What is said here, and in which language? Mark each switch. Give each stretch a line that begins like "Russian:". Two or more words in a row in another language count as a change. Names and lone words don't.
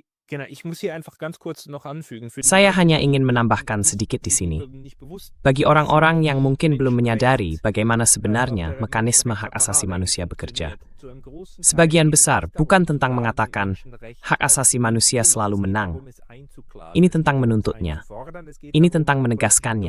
German: Genau, ich muss hier einfach ganz kurz noch anfügen.
Indonesian: Saya hanya ingin menambahkan sedikit di sini. Bagi orang-orang yang mungkin belum menyadari bagaimana sebenarnya mekanisme hak asasi manusia bekerja. Sebagian besar bukan tentang mengatakan hak asasi manusia selalu menang. Ini tentang menuntutnya. Ini tentang menegaskannya.